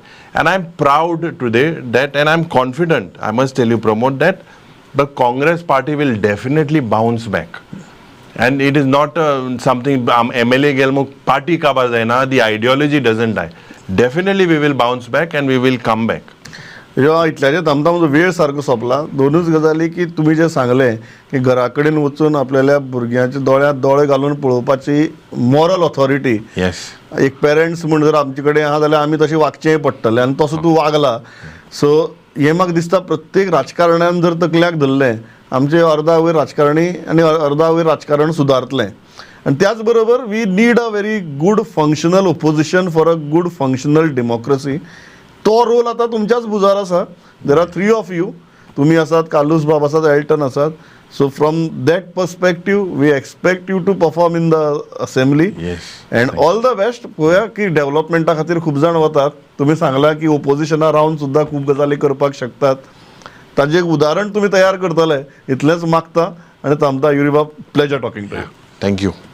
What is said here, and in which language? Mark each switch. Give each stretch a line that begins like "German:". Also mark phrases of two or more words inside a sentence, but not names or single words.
English: And I'm proud today that, and I'm confident, I must tell you, Pramod, that the Congress party will definitely bounce back. And it is not something MLA
Konkani: Gelmo party ka bazaina,
English: the ideology doesn't die. Definitely we will bounce back and we will come back.
Konkani: इतल्याचे आमचा वेळ सारको सोंपला. दोनूच गजाली की तुम्ही जे सांगले की घरा कडेन वचून आपल्याल्या भुरग्यांच्या दोळ्यांत दोळे घालून पळोवपाची
English: moral authority
Konkani: एक पेरंट्स म्हण जर आमचे कडेन आहा जाल्यार आमी तशें वागचें पडटलें, आनी तसो तूं वागला. सो हें म्हाका दिसता प्रत्येक राजकारण्यान जर तकल्याक धरलें आमचे अर्दा वयर राजकारणी आनी अर्दा वयर राजकारण सुदारतलें. आनी त्याच बरोबर
English: we need a very good functional opposition for a good functional democracy.
Konkani: तो रोल आता तुमच्याच भुजार आसा.
English: there are 3 of you.
Konkani: तुम्ही आसात, कालूस बाब आसात, एल्टन आसात.
English: so from that perspective we expect you to perform in the assembly and all the best.
Konkani: पळोवया की डेव्हलपमेंटा खातीर खूब जाण वतात. तुम्ही सांगला की ओपोजिशना रावन सुद्दां खूब गजाली करपाक शकतात. ताजें एक उदाहरण तुम्ही तयार करतले इतलेंच मागता आनी थांबता. युरी बाब,
English: pleasure talking to you. thank you.